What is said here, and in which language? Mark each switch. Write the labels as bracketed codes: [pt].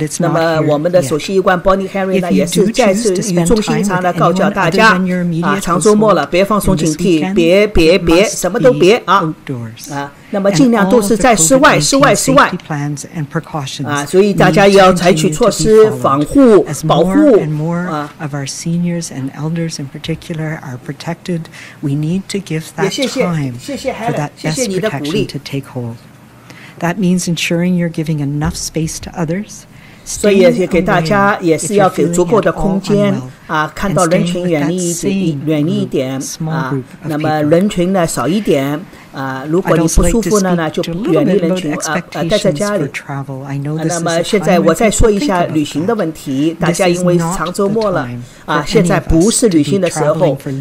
[zh] 那么我们的首席医官 Bonnie Henry 呢也是再次语重心长的告诫大家长周末了别放松警惕，别什么都别那么尽量都是在室外所以大家也要采取措施防护保护也谢谢 Helen 谢谢你的鼓励。 [en] That means ensuring you're giving enough space to others. [zh] 所以也给大家也是要给足够的空间看到人群远离一点那么人群呢少一点如果你不舒服呢就远离人群待在家里那么现在我再说一下旅行的问题，大家因为长周末了现在不是旅行的时候